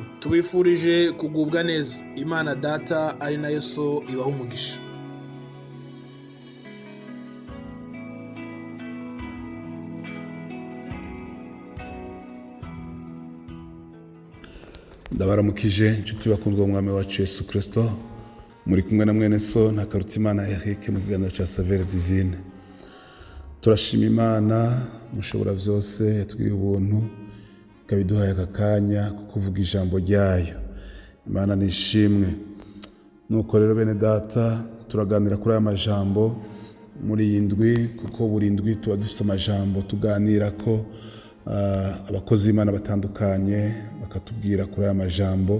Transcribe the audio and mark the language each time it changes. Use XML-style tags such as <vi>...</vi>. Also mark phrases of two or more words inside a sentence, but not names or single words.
<rn>Tubifurije kugubwa neza. Imana Data ari nayo So ibaha umugisha. Ndabaramukije inshuti bakundwa umwami wacu Yesu Kristo, muri kumwe na mwene So Ntakarutimana Eric mu kiganiro cya Saveur Divine. Turashima Imana mushobora byose yatugiriye ubuntu ikabiduhaye aka kanya ko kuvuga ijambo ryayo. Imana nishimwe. Nuko rero bene data turaganira kuri aya majambo muri iyi ndwi, kuko buri ndwi tuba dufite amajambo tuganira ko abakozi b'Imana batandukanye bakatubwira kuri aya majambo.</rn>